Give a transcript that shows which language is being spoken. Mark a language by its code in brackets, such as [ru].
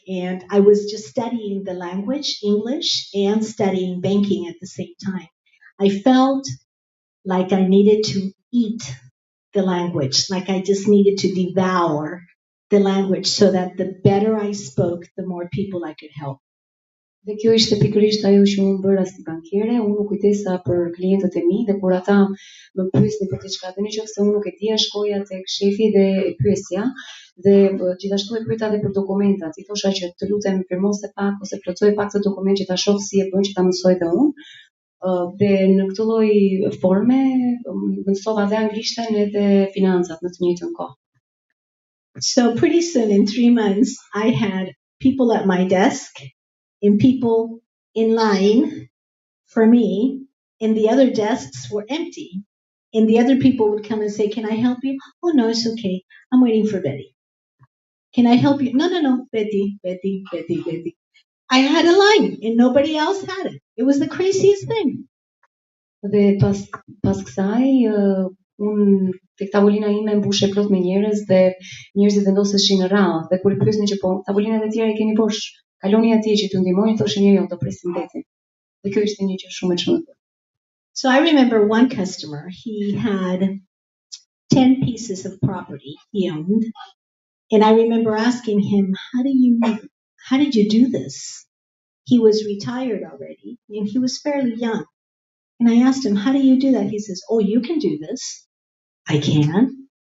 [en] And I was just studying the language, English, and studying banking at the same time. I felt like I needed to eat the language, like I just needed to devour the language so that the better I spoke, the more people I could help. [sq] Dhe kjo ishte pikërisht ajo që unë bëra si bankiere, unë u kujtesa për klientët e mi dhe kur ata më pyesnin për diçka, dhe nëse unë nuk e dija, shkoja tek shefi dhe e pyesja dhe gjithashtu e pyeta edhe për dokumentat. I thosha që të lutem firmose pak ose plotësoje pak të dokument që ta shoh si e bën që ta mësoj edhe unë. Dhe në këtë lloj forme mësova dhe anglishtën edhe financat në të njëjtën kohë. [en] So pretty soon, in 3 months, I had people at my desk and people in line for me, and the other desks were empty. And the other people would come and say, "Can I help you?" "Oh, no, it's okay. I'm waiting for Betty." "Can I help you?" "No, no, no. Betty, Betty, Betty, Betty." I had a line and nobody else had it. It was the craziest thing. [sq] Dhe pas kësaj, unë tek tavolina ime mbushe plot me njerëz dhe njerëzit vendoseshin në radhë dhe kur i pyesnin që po tavolinat e tjera I keni bosh, kaloni atje që t'ju ndihmojnë, thoshin jo, do presim Betin. Dhe kjo ishte një gjë shumë e çuditshme. [en] So I remember one customer, he had 10 pieces of property he owned. And I remember asking him, how did you do this? He was retired already and he was fairly young. And I asked him, how do you do that? He says, "Oh, you can do this." "I can?"